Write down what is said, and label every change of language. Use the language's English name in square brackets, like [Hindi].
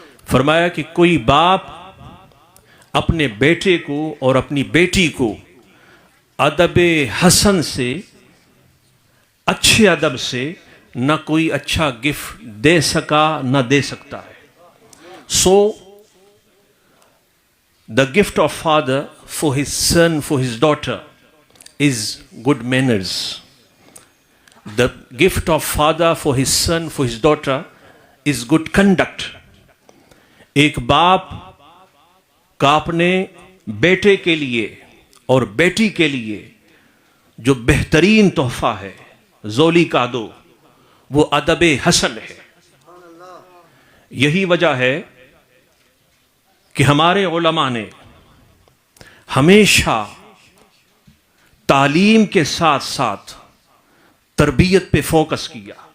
[Urdu] فرمایا کہ کوئی باپ اپنے بیٹے کو اور اپنی بیٹی کو ادب حسن سے، اچھے ادب سے نہ کوئی اچھا گفٹ دے سکا نہ دے سکتا ہے. [English] So the gift of father for his son, for his daughter is good manners. The gift of father for his son, for his daughter is good conduct. [Urdu] ایک باپ کا اپنے بیٹے کے لیے اور بیٹی کے لیے جو بہترین تحفہ ہے، زولی کا دو، وہ ادب حسن ہے. یہی وجہ ہے کہ ہمارے علماء نے ہمیشہ تعلیم کے ساتھ ساتھ تربیت پہ فوکس کیا.